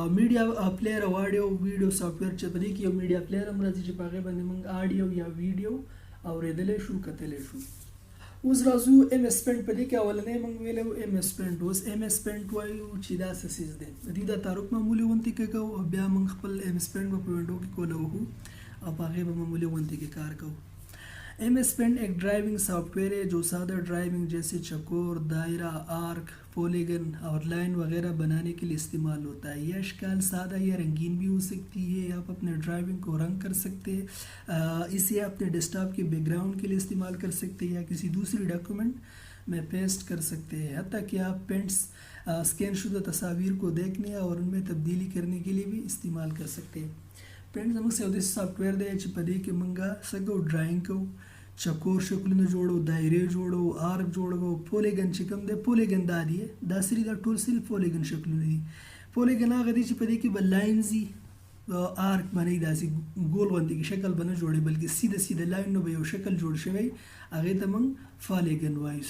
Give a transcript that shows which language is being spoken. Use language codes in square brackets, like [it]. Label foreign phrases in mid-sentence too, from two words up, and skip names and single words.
[ps] میډیا پلیر او اډیو ویډیو سافټویر چې په دې کې یو میډیا پلیر هم راځي چې په هغې باندې موږ اډیو یا ویډیو اورېدلی شو، کتلی شو. اوس راځو ایم ایس پینټ. په دې کې اولنی موږ ویلی ایم ایس پینټ. اوس ایم ایس پینټ وایو چې دا څه څیز دی. د دې د تعارف معمولي غوندې کې کوو او بیا موږ خپل ایم ایس پینټ به په وینډو کې کولوو او په هغې به معمولي غوندې کې کار کوو. [ur] ایم ایس پینٹ ایک ڈرائیونگ سافٹ ویئر ہے جو سادہ ڈرائیونگ جیسے چکور، دائرہ، آرک، پولیگن اور لائن وغیرہ بنانے کے لیے استعمال ہوتا ہے. یہ شکل سادہ یا رنگین بھی ہو سکتی ہے۔ آپ اپنے ڈرائیونگ کو رنگ کر سکتے ہیں. اسے اپنے ڈیسک ٹاپ کے بیک گراؤنڈ کے لیے استعمال کر سکتے ہیں یا کسی دوسری ڈاکیومنٹ میں پیسٹ کر سکتے ہیں. حتیٰ کہ آپ پینٹس اسکین شدہ تصویر کو دیکھنے اور ان میں تبدیلی کرنے کے لیے بھی استعمال کر سکتے ہیں. [ps] पेंट زموږ سره داسې سافټویر دی چې په دې کې موږ څه کوو، ډرایینګ کوو، چکور شکلونه جوړو، دایرې جوړو، آرک جوړو. پولیګن چې کوم دی، پولیګن دا دی، دا سری دا ټول سری پولیګن شکلونه دي. پولیګن هغه دی چې په دې کې به لاینز وي، آرک باندې داسې ګول غوندې شکل به نه جوړي بلکې سیده سیده لاینونه به یو شکل جوړ شوی، هغې ته موږ فالیګن وایو.